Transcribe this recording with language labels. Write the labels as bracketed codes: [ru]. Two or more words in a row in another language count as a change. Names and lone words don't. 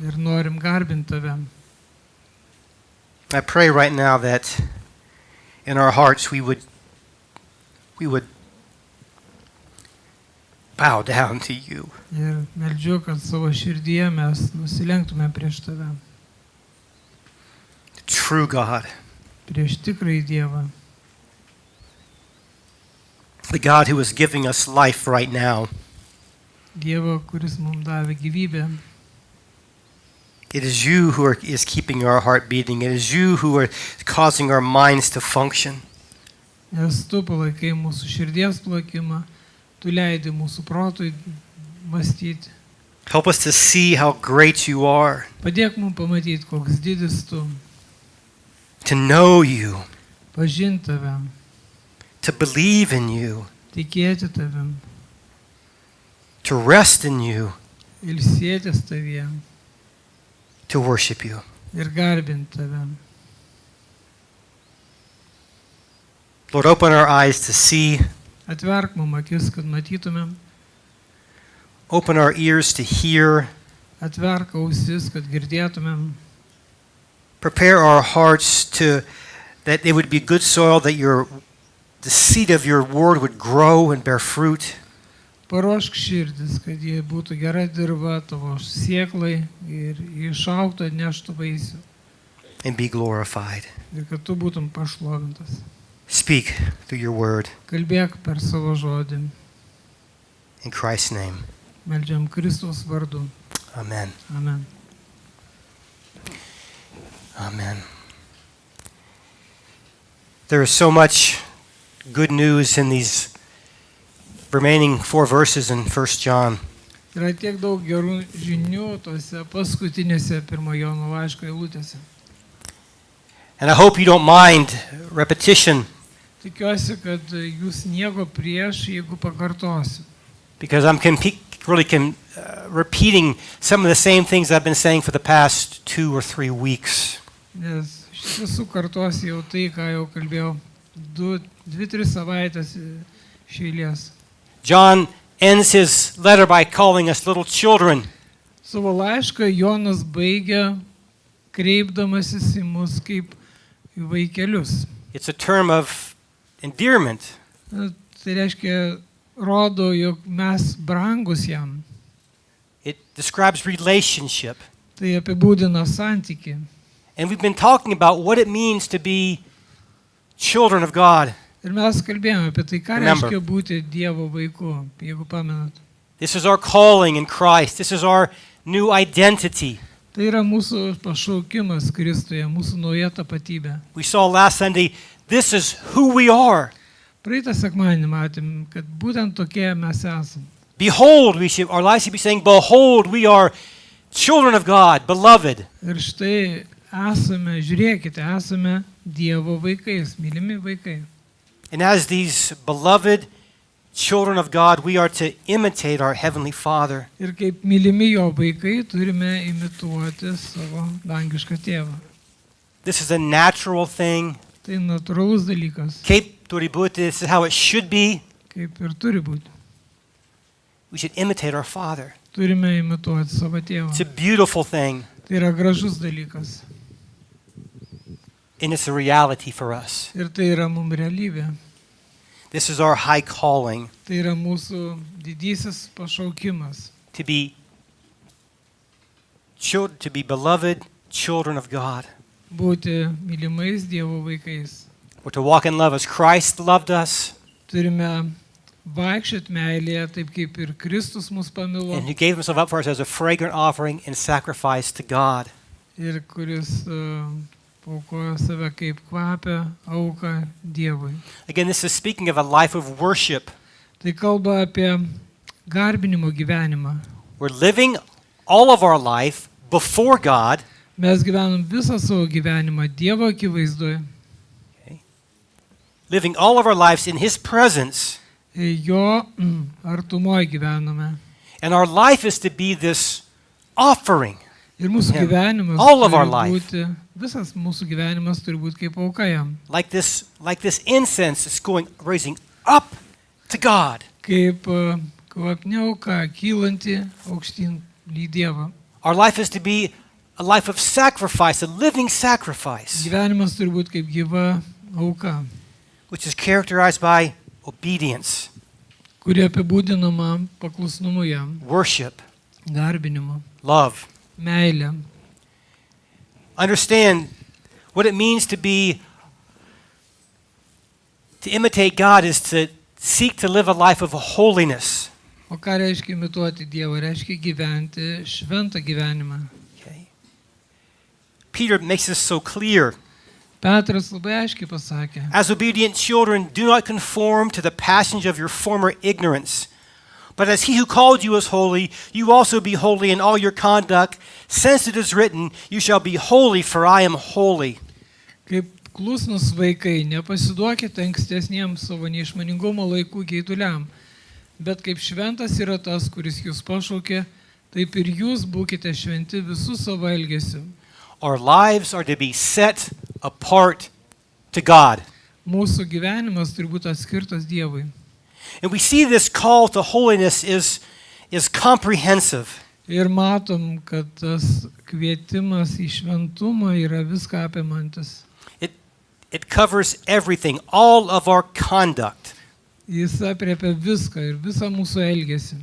[lt] ir norim garbinti tave. [en] I pray right now that in our hearts we would bow down to you. [lt] Ir meldžiu, kad savo širdyje mes nusilenktume prieš tave, [en] The true God, [lt] prieš tikrąjį Dievą, [en] the God who is giving us life right now. [lt] Dievą, kuris mums davė gyvybę. [en] It is you who is keeping our heart beating. It is you who are causing our minds to function. [lt] Nes tu palaikai mūsų širdies plakimą, tu leidi mūsų protui mąstyti. [en] Help us to see how great you are, [lt] Padėk mums pamatyti, koks didis tu, [en] to know you, [lt] pažinti tave, [en] to believe in you, [lt] tikėti tavim, [en] to rest in you, [lt] ilsėtis tavyje [en] to worship you. [lt] ir garbinti tave. [en] Lord, open our eyes to see, [lt] Atverk mums akis, kad matytumėm, [en] open our ears to hear, [lt] atverk ausis, kad girdėtumėm, [en] prepare our hearts to that they would be good soil, that the seed of your word would grow and bear fruit. [lt] paruošk širdis, kad jie būtų gera dirva tavo sėklai ir išaugtų, atneštų vaisių [en] And be glorified. [lt] ir kad tu būtum pašlovintas. [en] Speak through your word. [lt] Kalbėk per savo žodį. [en] In Christ's name. [lt] Meldžiam Kristaus vardu. [en] Amen. [lt] Amen. [en] Amen. There is so much good news in these remaining 4 verses in 1 John. [lt] Yra tiek daug gerų žinių tose paskutinėse 1 Jono laiško eilutėse. [en] And I hope you don't mind repetition, [lt] Tikiuosi, kad jūs nieko prieš, jeigu pakartosiu. [en] because I'm repeating some of the same things I've been saying for the past 2 or 3 weeks. [lt] Nes iš tiesų kartosiu jau tai, ką jau kalbėjau 2-3 savaitės iš eilės. [en] John ends his letter by calling us little children. [lt] Savo laišką Jonas baigia kreipdamasis į mus kaip į vaikelius. [en] It's a term of endearment. [lt] Tai reiškia, rodo, jog mes brangus jam. [en] It describes relationship. [lt] Tai apibūdina santyki. [en] And we've been talking about what it means to be children of God. [lt] Ir mes kalbėjome apie tai, ką [en] Remember. [lt] reiškia būti Dievo vaiku, jeigu pamenat. [en] This is our calling in Christ. This is our new identity. [lt] Tai yra mūsų pašaukimas Kristuje, mūsų nauja tapatybė. [en] We saw last Sunday, this is who we are. [lt] Praeitą sekmadienį matėm, kad būtent tokie mes esame. [en] Behold, our lives should be saying, behold, we are children of God, beloved. [lt] Ir štai esame, žiūrėkite, esame Dievo vaikais, mylimi vaikai. [en] And as these beloved children of God, we are to imitate our Heavenly Father. [lt] Ir kaip mylimi jo vaikai, turime imituoti savo dangišką tėvą. [en] This is a natural thing. [lt] Tai natūralus dalykas, Kaip turi būti, [en] this is how it should be. [lt] kaip ir turi būti. [en] We should imitate our Father. [lt] Turime imituoti savo tėvą. [en] It's a beautiful thing, [lt] Tai yra gražus dalykas. [en] and it's a reality for us. [lt] Ir tai yra mums realybė. [en] This is our high calling, [lt] Tai yra mūsų didysis pašaukimas. [en] to be beloved children of God, [lt] Būti mylimais Dievo vaikais. [en] or to walk in love as Christ loved us, [lt] Turime vaikščioti meilėje, taip kaip ir Kristus mus pamilo [en] and who gave himself up for us as a fragrant offering and sacrifice to God. [lt] ir kuris paukojo save kaip kvapę auką Dievui. [en] Again, this is speaking of a life of worship. [lt] Tai kalba apie garbinimo gyvenimą. [en] We're living all of our life before God, [lt] Mes gyvenam visą savo gyvenimą Dievo akivaizdoje. [en] living all of our lives in his presence. [lt] Jo artumoje gyvename. [en] And our life is to be this offering. [lt] Ir mūsų [en] Him. [lt] gyvenimas [en] All of our [lt] turi [en] life. [lt] būti, visas mūsų gyvenimas turi būti kaip auka jam. [en] Like this incense is raising up to God. [lt] Kaip kvapni auka kylanti aukštyn į Dievą. [en] Our life is to be a life of sacrifice, a living sacrifice, [lt] Gyvenimas turi būti kaip gyva auka, [en] which is characterized by obedience, [lt] kuri apibūdinama paklusnumu jam, [en] worship, [lt] garbinimu, [en] love. [lt] meilė. [en] Understand what it means to imitate God is to seek to live a life of holiness. [lt] O ką reiškia imituoti Dievą? Reiškia gyventi šventą gyvenimą. [en] Okay. Peter makes this so clear. [lt] Petras labai aiškiai pasakė, [en] As obedient children, do not conform to the passions of your former ignorance. But as he who called you is holy, you also be holy in all your conduct, since it is written, you shall be holy, for I am holy. [lt] kaip klusnus vaikai, nepasiduokite ankstesniems savo neišmaningumo laikų geiduliam, bet kaip šventas yra tas, kuris jūs pašaukė, taip ir jūs būkite šventi visų savo elgesiu. [en] Our lives are to be set apart to God. [lt] Mūsų gyvenimas turi būti atskirtas Dievui. [en] And we see this call to holiness is comprehensive. [lt] Ir matom, kad tas kvietimas į šventumą yra viską apimantis. [en] It covers everything, all of our conduct. [lt] Jis apriepia viską ir visą mūsų elgesį.